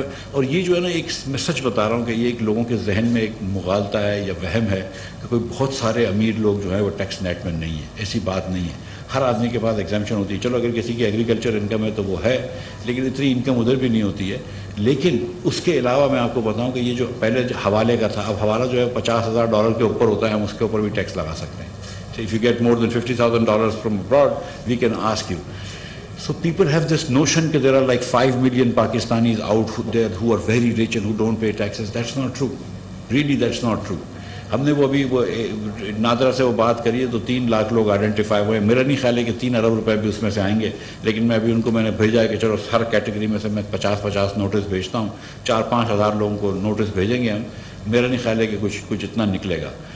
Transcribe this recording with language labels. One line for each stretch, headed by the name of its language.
Urdu: اور یہ جو ہے نا, ایک میں سچ بتا رہا ہوں کہ یہ ایک لوگوں کے ذہن میں ایک مغالطہ ہے یا وہم ہے کہ کوئی بہت سارے امیر لوگ جو ہیں وہ ٹیکس نیٹ میں نہیں ہیں. ایسی بات نہیں ہے. ہر آدمی کے پاس ایگزامپشن ہوتی ہے. چلو اگر کسی کی ایگریکلچر انکم ہے تو وہ ہے, لیکن اتنی انکم ادھر بھی نہیں ہوتی ہے. لیکن اس کے علاوہ میں آپ کو بتاؤں کہ یہ جو پہلے حوالے کا تھا, اب حوالہ جو ہے $50,000 کے اوپر ہوتا ہے, ہم اس کے اوپر بھی ٹیکس لگا سکتے ہیں.
English: So if you get more than $50,000 from abroad, we can ask you. So people have this notion that there are like 5 million Pakistanis out there who are very rich and who don't pay taxes. That's not true. Really, that's not true.
Urdu: ہم نے وہ ابھی وہ نادرا سے وہ بات کری ہے تو 3 لاکھ لوگ آئیڈینٹیفائی ہوئے. میرا نہیں خیال ہے کہ 3 ارب روپے بھی اس میں سے آئیں گے, لیکن میں ابھی ان کو میں نے بھیجا ہے کہ چلو ہر کیٹیگری میں سے میں 50 نوٹس بھیجتا ہوں. 4-5 ہزار لوگوں کو نوٹس بھیجیں گے ہم. میرا نہیں خیال ہے کہ کچھ اتنا نکلے گا.